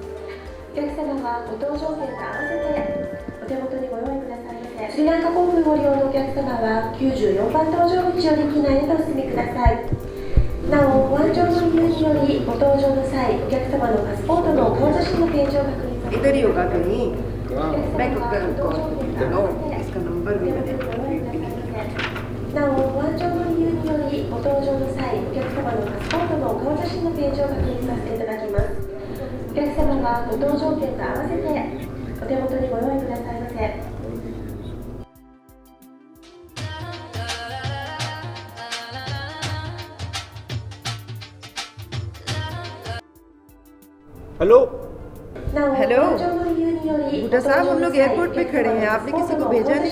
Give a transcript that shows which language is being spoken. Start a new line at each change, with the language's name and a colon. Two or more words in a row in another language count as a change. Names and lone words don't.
Japanese: お客様はご搭乗券と合わせてお手元にご用意くださいませ。スリランカ航空ご利用のお客様は94番搭乗口より機内へとお進みください。なお、ご安乗の理由により、ご搭乗の際、お客様のパスポートの顔写真のページを確認させていただきます。
Hindi: इधर ही होगा कहीं मैं इसका नंबर भी
Japanese: なお、ご安乗の理由により、ご搭乗の際、お客様のパスポートの顔写真のページを確認させていただきます。お客様はご搭乗券と合わせてお手元にご用意くださいませ。
Hindi: हेलो हेलो बूटा साहब, हम लोग एयरपोर्ट पे खड़े हैं, आपने किसी को भेजा नहीं?